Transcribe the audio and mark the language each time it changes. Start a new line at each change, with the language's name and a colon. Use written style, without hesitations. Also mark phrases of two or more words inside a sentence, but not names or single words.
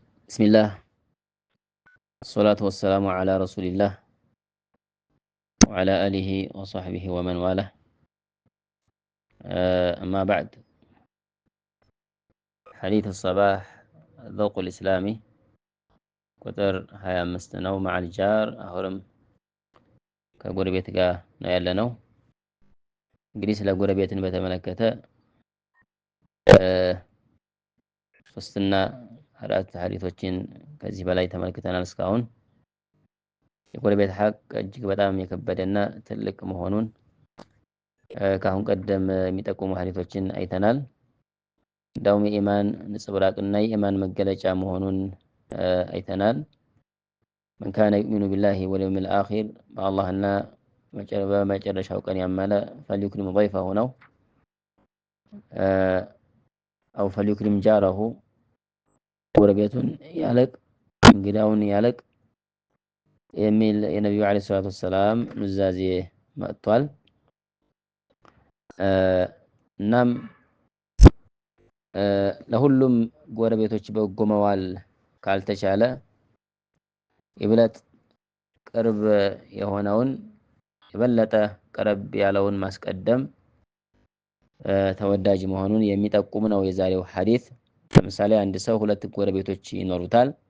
Arabic: بسم الله الصلاة والسلام على رسول الله وعلى آله وصحبه ومن والاه أما بعد حديث الصباح الذوق الإسلامي
Amharic: ቁጥር 25 ነው
Arabic: مع الجار
Amharic: አሁንም ከጎረቤት ጋር ነው ያለነው እንግዲህ ስለ ጎረቤትን በተመለከተ ሶስትና አራት ሐዲሶችን ከዚህ በላይ ተመልክተናል እስካሁን የጎረቤት ሐቅ እጅግ በጣም የከበደና ትልቅ መሆኑን ካሁን ቀደም የሚጠቁሙ ሐዲሶችን አይተናል እንዳውም የኢማን ንጽብራቅና የኢማን መገለጫ መሆኑን አይተናል
Arabic: من كان يؤمن بالله واليوم الآخر
Amharic: الله በመጨረሻው ቀን ያመነ
Arabic: فليكرم ضيفه
Amharic: ነው
Arabic: أو فليكرم جاره
Amharic: ጎረቤቱን ያለቅ እንግዳውን ያለቅ የሚል የነብዩ
Arabic: عليه الصلاة والسلام
Amharic: ኑዛዜ መጥቷል እናም ለሁሉም ጎረቤቶች በጎ መዋል ካልተቻለ ይበለጥ ቅርብ የሆነውን የበለጠ ቀረብ ያለውን ማስቀደም ተወዳጅ መሆኑን የሚጠቁም ነው የዛሬው ሐዲስ ለምሳሌ አንድ ሰው ሁለት ጎረቤቶች ይኖሩታል